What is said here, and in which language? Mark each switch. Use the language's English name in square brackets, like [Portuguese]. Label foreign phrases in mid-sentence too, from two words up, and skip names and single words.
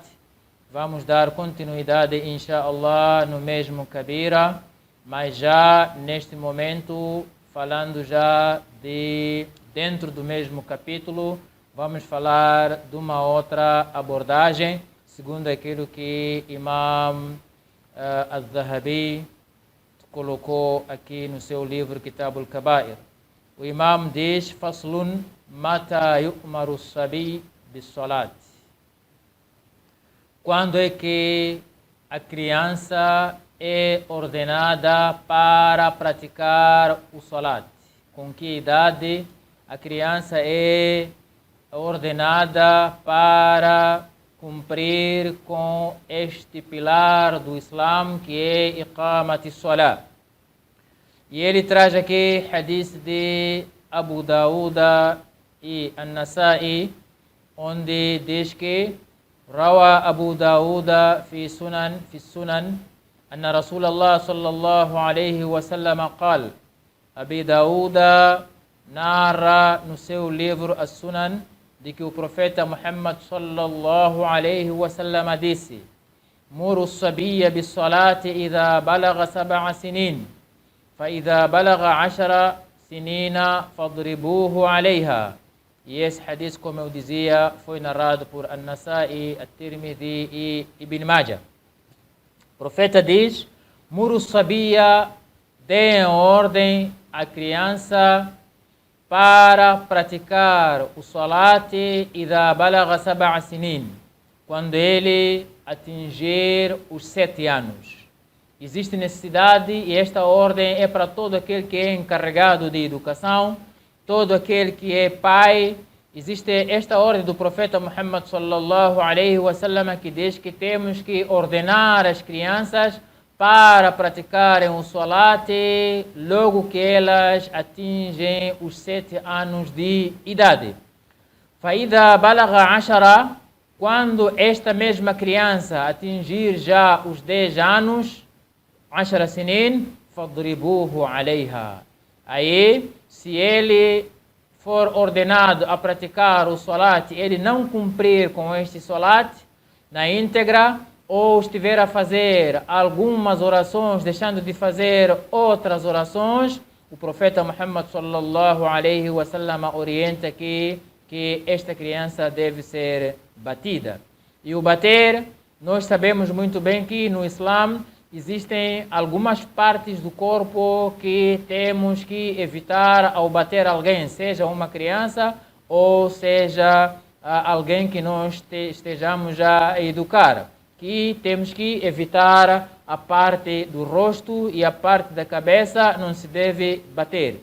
[Portuguese] Vamos dar continuidade, inshallah, no mesmo Kabira, mas já neste momento falando já de dentro do mesmo capítulo. Vamos falar de uma outra abordagem, segundo aquilo que Imam Al-Zahabi colocou aqui no seu livro Kitab Al-Kabair. [Arabic] O Imam diz: فصل متى يؤمر الصبي بالصلاة. [Portuguese] Quando é que a criança é ordenada para praticar o salat? Com que idade a criança é ordenada para cumprir com este pilar do Islam, que é [Arabic] إقامة الصلاة? [Portuguese] E ele traz aqui hadith de Abu Dawud e An-Nasa'i, onde diz que [Arabic] روى أبو داود في السنن أن رسول الله صلى الله عليه وسلم قال. [Portuguese] Abi Dawud narra no seu livro As-Sunan de que o profeta Muhammad [Arabic] صلى الله عليه وسلم [Portuguese] disse: [Arabic] مروا الصبي بالصلاة إذا بلغ 7 سنين فإذا بلغ 10 سنين فاضربوه عليها. [Portuguese] E esse hadith, como eu dizia, foi narrado por An-Nasa'i, At-Tirmidhi e Ibn Majah. O profeta diz: [Arabic] مروا الصبي, [Portuguese] deem ordem à criança para praticar o salat [Arabic] إذا بلغ 7 سنين, [Portuguese] quando ele atingir os 7 anos. Existe necessidade, e esta ordem é para todo aquele que é encarregado de educação, todo aquele que é pai. Existe esta ordem do profeta Muhammad [Arabic] صلى الله عليه وسلم, [Portuguese] que diz que temos que ordenar as crianças para praticarem o salat logo que elas atingem os 7 anos de idade. [Arabic] فإذا بلغ 10, [Portuguese] quando esta mesma criança atingir já os 10 anos, 10 sinin, [Arabic] فاضربوه عليها. [Portuguese] Aí, se ele for ordenado a praticar o salat, ele não cumprir com este salat na íntegra, ou estiver a fazer algumas orações, deixando de fazer outras orações, o profeta Muhammad [Arabic] صلى الله عليه وسلم [Portuguese] orienta que esta criança deve ser batida. E o bater, nós sabemos muito bem que no Islã existem algumas partes do corpo que temos que evitar ao bater alguém, seja uma criança ou seja alguém que nós estejamos a educar, que temos que evitar a parte do rosto e a parte da cabeça, não se deve bater.